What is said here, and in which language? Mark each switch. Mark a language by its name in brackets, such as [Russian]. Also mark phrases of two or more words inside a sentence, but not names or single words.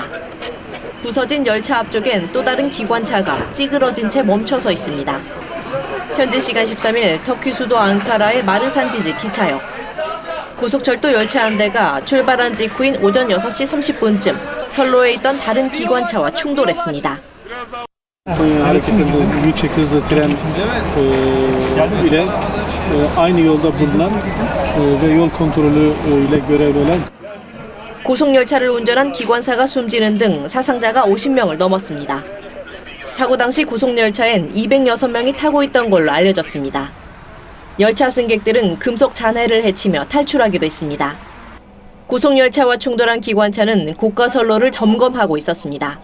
[Korean] 부서진 열차 앞쪽엔 또 다른 기관차가 찌그러진 채 멈춰서 있습니다. 현지 시간 13일 터키 수도 앙카라의 마르산디즈 기차역. 고속철도 열차 한 대가 출발한 직후인 오전 6시 30분쯤 선로에 있던 다른 기관차와 충돌했습니다. [Turkish] hareketinde yüksek hızlı tren ile aynı yolda bulunan ve yol kontrolü ile görevli olan [Korean] 고속열차를 운전한 기관사가 숨지는 등 사상자가 50명을 넘었습니다. 사고 당시 고속열차엔 206명이 타고 있던 걸로 알려졌습니다. 열차 승객들은 금속 잔해를 헤치며 탈출하기도 했습니다. 고속열차와 충돌한 기관차는 고가 선로를 점검하고 있었습니다.